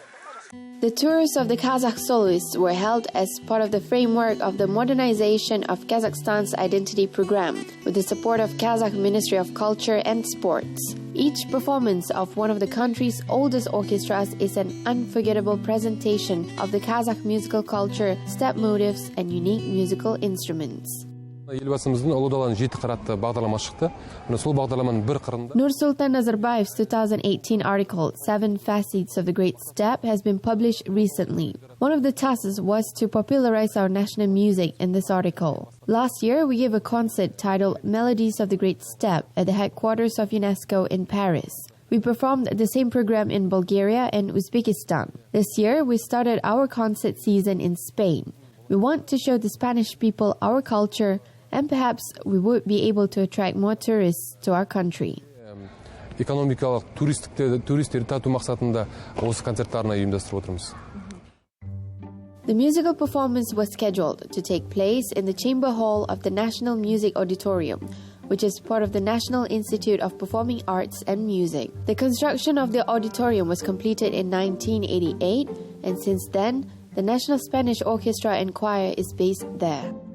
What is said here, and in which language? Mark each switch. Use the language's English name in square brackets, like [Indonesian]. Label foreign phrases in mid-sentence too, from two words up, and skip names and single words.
[English] The tours of the Kazakh soloists were held as part of the framework of the modernization of Kazakhstan's identity program, with the support of Kazakh Ministry of Culture and Sports. Each performance of one of the country's oldest orchestras is an unforgettable presentation of the Kazakh musical culture, step motifs, and unique musical instruments. [Kazakh] Елбасымыздың ұлы даланың 7 қыры атты бағдарлама шықты. Сол бағдарламаның бір қырында [English] Nursultan Nazarbayev's 2018 article, 7 Facets of the Great Steppe, has been published recently. One of the tasks was to popularize our national music in this article. Last year, we gave a concert titled Melodies of the Great Steppe at the headquarters of UNESCO in Paris. We performed the same program in Bulgaria and Uzbekistan. This year, we started our concert season in Spain. We want to show the Spanish people our culture, and perhaps we would be able to attract more tourists to our country. [Kazakh] Экономикалық туристерді тарту мақсатында осы концерттарына ұйымдастырып отырмыз. [English] The musical performance was scheduled to take place in the Chamber Hall of the National Music Auditorium, which is part of the National Institute of Performing Arts and Music. The construction of the auditorium was completed in 1988, and since then, the National Spanish Orchestra and Choir is based there.